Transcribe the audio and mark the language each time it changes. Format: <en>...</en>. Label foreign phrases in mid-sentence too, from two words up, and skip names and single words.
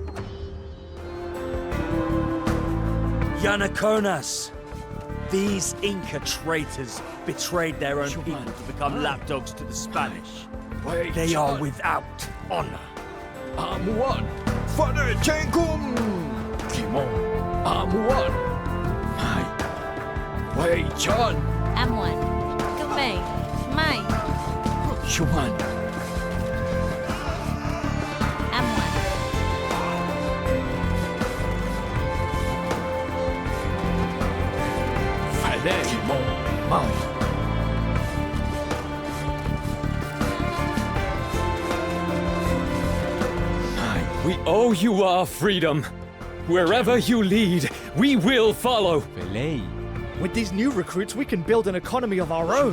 <en>Yanaconas! These Inca traitors betrayed their own people to become lapdogs to the Spanish. They are without honor. Amuan! Father Chengkum! Kimon! Amuan! Mai! Wei Chan! M1. Kumei. Mai. Shuman! M1. Fale! Kimon! Mai! We owe you our freedom. Wherever you lead, we will follow. With these new recruits, we can build an economy of our own.</en>